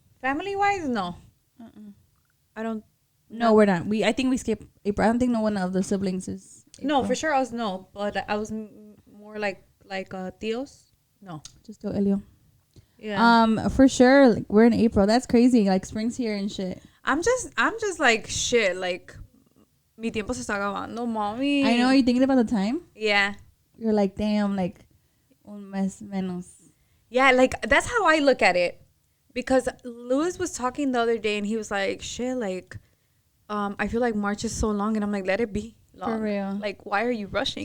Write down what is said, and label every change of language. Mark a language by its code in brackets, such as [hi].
[en] Family wise, no. I don't. No, we're not. I think we skip April. I don't think no one of the siblings is April. No, for sure us no. But I was more like tios. No, just do Elio. Yeah. For sure. Like, we're in April. That's crazy. Like spring's here and shit. I'm just like shit. [es] Like, mi tiempo se está acabando, mommy. [en] I know. Are you thinking about the time? Yeah. You're like, damn, like [es] un mes menos. [en] Yeah, like that's how I look at it. Because Louis was talking the other day and he was like, shit, like, I feel like March is so long, and I'm like, let it be long. For real. Like, why are you rushing?